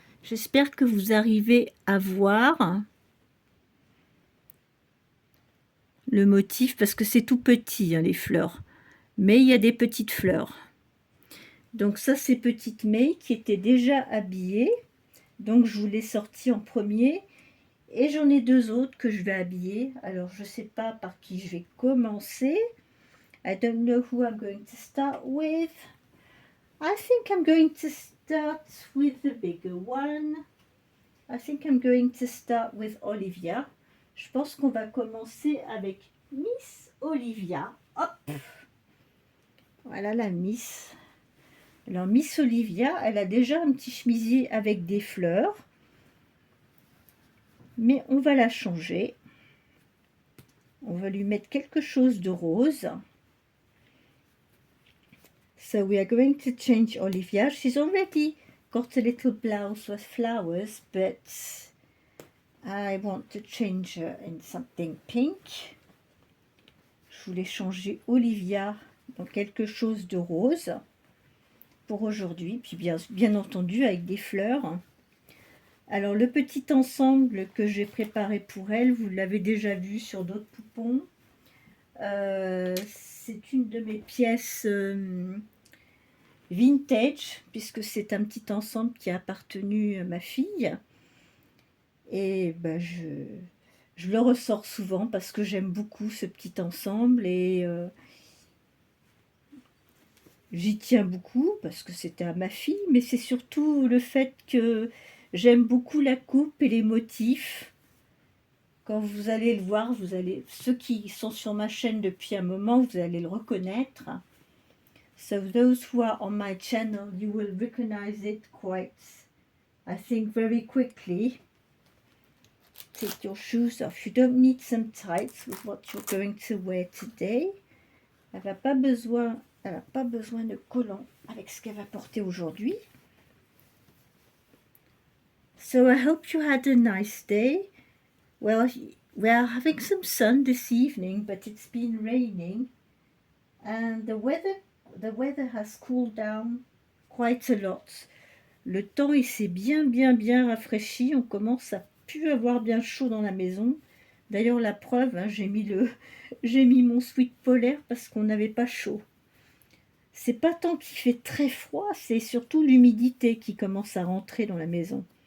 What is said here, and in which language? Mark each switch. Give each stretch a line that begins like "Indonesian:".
French: J'espère que vous arrivez à voir le motif, parce que c'est tout petit les fleurs, mais il y a des petites fleurs. Donc ça c'est petite May qui était déjà habillée, donc je vous l'ai sortie en premier, et j'en ai deux autres que je vais habiller. Alors je sais pas par qui je vais commencer.
English: I don't know who I'm going to start with. I think I'm going to start with the bigger one. I think I'm going to start with Olivia.
French: Je pense qu'on va commencer avec Miss Olivia. Hop. Voilà la Miss. Alors Miss Olivia, elle a déjà un petit chemisier avec des fleurs. Mais on va la changer. On va lui mettre quelque chose de rose.
English: So we are going to change Olivia. She's already got a little blouse with flowers, but I want to change her in something pink.
French: Je voulais changer Olivia dans quelque chose de rose pour aujourd'hui, puis bien entendu avec des fleurs. Alors le petit ensemble que j'ai préparé pour elle, vous l'avez déjà vu sur d'autres poupons. C'est une de mes pièces vintage, puisque c'est un petit ensemble qui a appartenu à ma fille. Et je le ressors souvent parce que j'aime beaucoup ce petit ensemble, et j'y tiens beaucoup parce que c'était à ma fille, mais c'est surtout le fait que j'aime beaucoup la coupe et les motifs. Quand vous allez le voir, ceux qui sont sur ma chaîne depuis un moment, vous allez le reconnaître.
English: So those who are on my channel, you will recognize it quite, I think, very quickly. Take your shoes off. You don't need some tights with what you're going to wear today.
French: Elle n'a pas besoin de collants avec ce qu'elle va porter aujourd'hui.
English: So I hope you had a nice day. Well, we are having some sun this evening, but it's been raining, and the weather has cooled down quite a lot.
French: Le temps il s'est bien rafraîchi. On commence à plus avoir bien chaud dans la maison. D'ailleurs la preuve, j'ai mis mon sweat polaire parce qu'on n'avait pas chaud. C'est pas tant qu'il fait très froid, c'est surtout l'humidité qui commence à rentrer dans la maison.